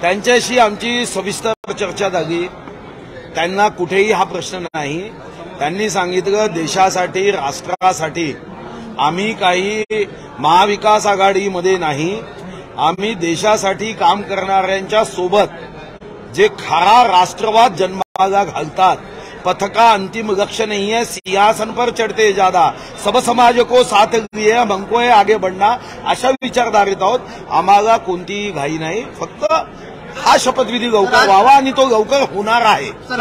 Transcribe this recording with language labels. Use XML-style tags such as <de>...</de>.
<mr>त्यांच्याशी आमची सविस्तर चर्चा झाली. त्यांना कुठेही हा प्रश्न नाही. त्यांनी सांगितलं देशासाठी, राष्ट्रासाठी आम्ही काही महाविकास आघाडीमध्ये नाही, आम्ही देशासाठी काम करणाऱ्यांच्या सोबत जे खरा राष्ट्रवाद जन्माला घालतात.</mr> <hi>पथका अंतिम लक्ष्य नहीं है, सिंहासन पर चढ़ते ज्यादा, सब समाज को साथ लिए हमको है आगे बढ़ना,</hi> <mr>अशा विचारधारेत आहोत. आम्हाला कोणतीही घाई नाही. फक्त हा शपथविधी लवकर व्हावा आणि तो लवकर होणार आहे.</mr>